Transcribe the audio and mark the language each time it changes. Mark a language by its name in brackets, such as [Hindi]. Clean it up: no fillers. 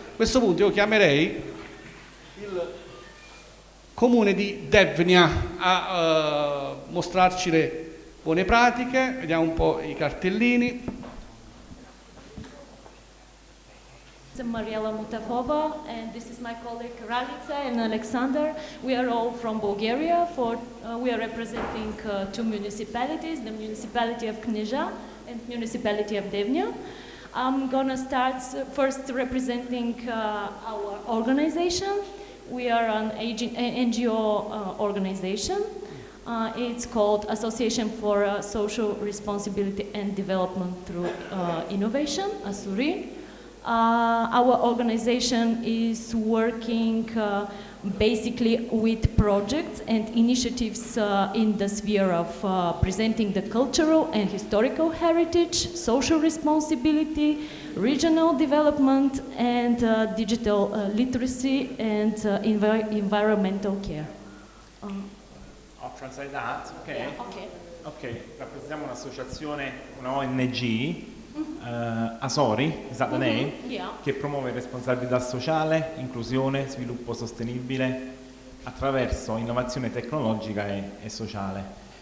[Italian] questo punto io chiamerei il comune di Devnya a mostrarci le buone pratiche. Vediamo un po' i cartellini. [English] I'm Mariela Mutafova, and this is my colleague Ralica and Alexander. We are all from Bulgaria. We are representing two municipalities, the municipality of Knezha and municipality of Devnya. I'm gonna start first representing our organization. We are an NGO organization. It's called Association for Social Responsibility and Development through Innovation, ASURI. Our organization is working basically with projects and initiatives in the sphere of presenting the cultural and historical heritage, social responsibility, regional development, and digital literacy and environmental care. I'll translate that. Okay. Yeah, okay. [Italian] Ok, rappresentiamo un'associazione, una ONG, Asori, [English] is that the name? Yeah. [Italian] Che promuove responsabilità sociale, inclusione, sviluppo sostenibile attraverso innovazione tecnologica e sociale.